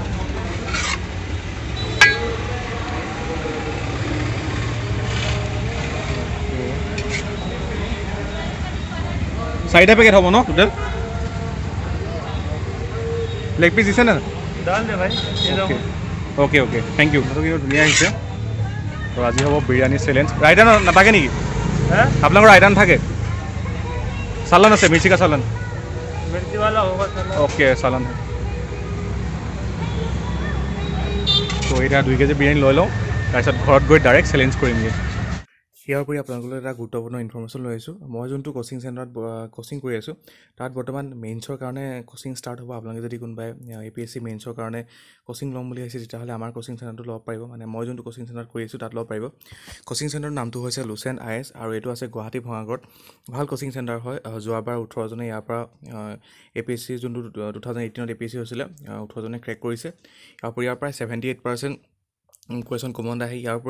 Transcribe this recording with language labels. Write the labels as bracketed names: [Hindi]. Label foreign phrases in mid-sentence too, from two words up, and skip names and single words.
[Assamese] চাৰিটা পেকেট হ'ব ন টোটেল [English] leg piece [Assamese] দিছে না ডাল দে ভাই [English] okay okay thank you [Assamese] তো কিন্তু ধুনীয়া আহিছে তো আজি হ'ব বিৰিয়ানী চেলেঞ্জ ৰাইটান নাথাকে নেকি হ্যাঁ আপোনালোকৰ ৰাইটান থাকে চালান আছে [Hindi] मिर्ची का सालन मिर्ची वाला होगा सर ओके सालन है [Assamese] तो এটা 2 কেজি বিৰিয়ানী লৈ লওঁ তাৰপিছত ঘৰত গৈ [English] direct challenge [Assamese] কৰিমগৈ ইয়াৰ উপৰি আপোনালোকৰ এটা গুৰুত্বপূৰ্ণ ইনফৰমেশ্যন লৈ আহিছোঁ মই যোনটো কোচিং চেণ্টাৰত কোচিং কৰি আছোঁ তাত বৰ্তমান মেইনছৰ কাৰণে কোচিং ষ্টাৰ্ট হ'ব আপোনালোকে যদি কোনোবাই APSC মেইনছৰ কাৰণে কোচিং ল'ম বুলি আহিছে তেতিয়াহ'লে আমাৰ কোচিং চেণ্টাৰটো ল'ব পাৰিব মানে মই যোনটো কোচিং চেণ্টাৰত কৰি আছোঁ তাত ল'ব পাৰিব কোচিং চেণ্টাৰৰ নামটো হৈছে Lucent IS আৰু এইটো আছে গুৱাহাটী ভঙাগড়ত ভাল [English] coaching center [Assamese] হয় যোৱাবাৰ 18 জনে ইয়াৰ পৰা APSC যোনটো 2018ত APSC হৈছিলে 18 জনে ক্ৰেক কৰিছে ইয়াৰ পৰা 78% [English] question common [Assamese] আহে ইয়াৰ উপৰি